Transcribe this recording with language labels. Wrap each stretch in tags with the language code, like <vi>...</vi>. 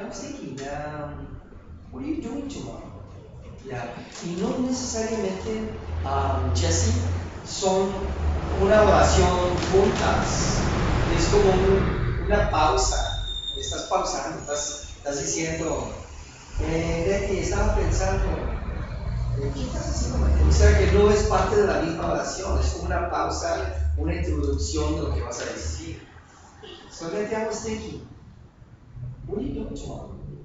<en>I was thinking, what are you doing tomorrow? Yeah.</en> <es>Y no necesariamente, Jesse, son una oración juntas. Es como una pausa. Estás pausando, estás diciendo, Betty, estaba pensando, ¿qué estás haciendo mañana? O sea que no es parte de la misma oración, es como una pausa, una introducción de lo que vas a decir.</es> <en>So Betty, I was thinking, what are you doing tomorrow?</en>